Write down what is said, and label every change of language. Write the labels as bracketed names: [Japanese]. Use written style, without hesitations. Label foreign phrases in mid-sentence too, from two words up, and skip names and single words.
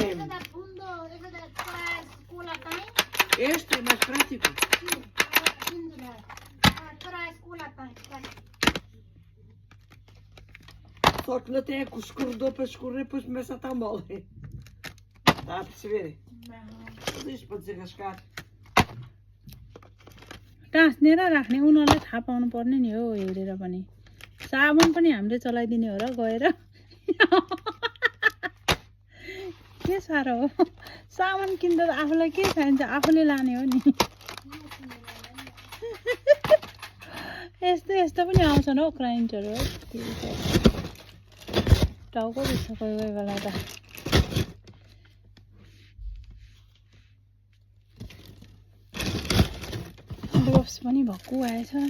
[Portuguese] Este é mais prático. Só que não tem o escorredor para escorrer, depois começa a estar mole. Está a perceber? Tudo isto para desarrascar. [Nepali] टाँस्नेर राख्ने उनीहरूलाई थाहा पाउनु पर्ने नि हो हेरेर पनि साबुन पनि हामीले चलाइदिने हो र गएर के साह्रो हो साबुन किन्दा आफूलाई के चाहिन्छ आफूले लाने हो नि यस्तो यस्तो पनि आउँछन् हौ क्लाइन्टहरू टाउको दुख्छ कोही कोही बेला त ग्लोभ्स पनि भक्कु आएछ